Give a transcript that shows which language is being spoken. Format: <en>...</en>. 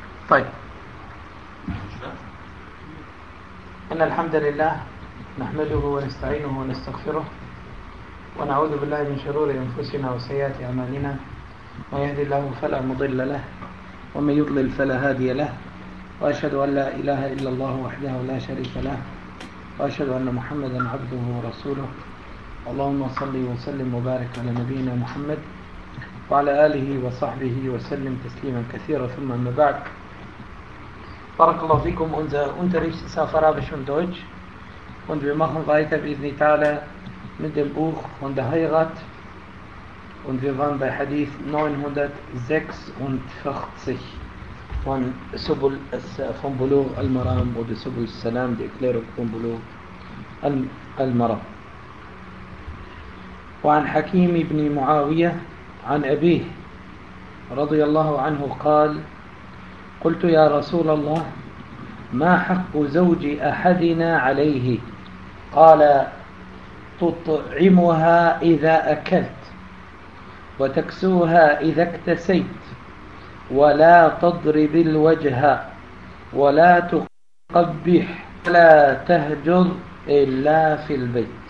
<ar>طيب، إن الحمد لله نحمده ونستعينه ونستغفره ونعوذ بالله من شرور أنفسنا وسيئات أعمالنا، من يهدي الله فلا مضل له ومن يضلل فلا هادي له، وأشهد أن لا إله إلا الله وحده لا شريك له، وأشهد أن محمدا عبده ورسوله. اللهم صل وسلم وبارك على نبينا محمد وعلى آله وصحبه وسلم تسليما كثيرا. ثم أما بعد، بارك الله فيكم.</ar> <de>Unterricht ist auf Arabisch und Deutsch und wir machen weiter بإذن الله mit dem Buch von der Heirat und wir waren bei Hadith 946 von Subul von Bulugh al-Maram oder Subul al-Salam, die Erklärung von Bulugh al-Maram.</de> <ar>وعن حكيم بن معاوية عن أبيه رضي الله عنه قال قلت يا رسول الله ما حق زوج أحدنا عليه؟ قال تطعمها إذا أكلت وتكسوها إذا اكتسيت ولا تضرب الوجه ولا تقبح ولا تهجر إلا في البيت.</ar>